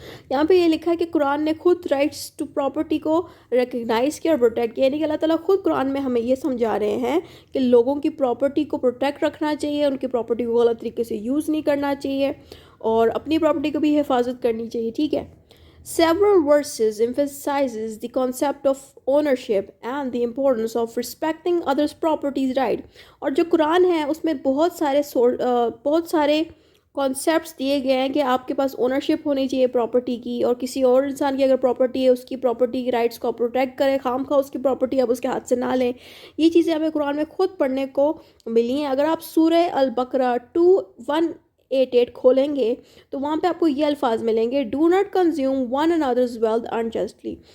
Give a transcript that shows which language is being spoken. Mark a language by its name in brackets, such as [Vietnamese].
[Urdu] یہاں پہ یہ لکھا ہے کہ قرآن نے خود رائٹس ٹو پراپرٹی کو ریکگنائز کیا اور پروٹیکٹ کیا, یعنی کہ اللہ تعالیٰ خود قرآن میں ہمیں یہ سمجھا رہے ہیں کہ لوگوں کی پراپرٹی کو پروٹیکٹ رکھنا چاہیے, ان کی پراپرٹی کو غلط طریقے سے یوز نہیں کرنا چاہیے اور اپنی پراپرٹی کو بھی حفاظت کرنی چاہیے. ٹھیک ہے. [English] Several verses emphasizes the concept of ownership and the importance of respecting others' properties right. [Urdu] اور جو قرآن ہے اس میں بہت سارے کانسیپٹس دیے گئے ہیں کہ آپ کے پاس اونرشپ ہونی چاہیے پراپرٹی کی, اور کسی اور انسان کی اگر پراپرٹی ہے اس کی پراپرٹی کی رائٹس کو پروٹیکٹ کریں, خام خواہ اس کی پراپرٹی آپ اس کے ہاتھ سے نہ لیں. یہ چیزیں ہمیں قرآن میں خود پڑھنے کو ملی ہیں. اگر آپ سورہ البقرہ 2188 کھولیں گے تو وہاں پہ آپ کو یہ الفاظ ملیں گے [English] Do not consume one another's wealth unjustly.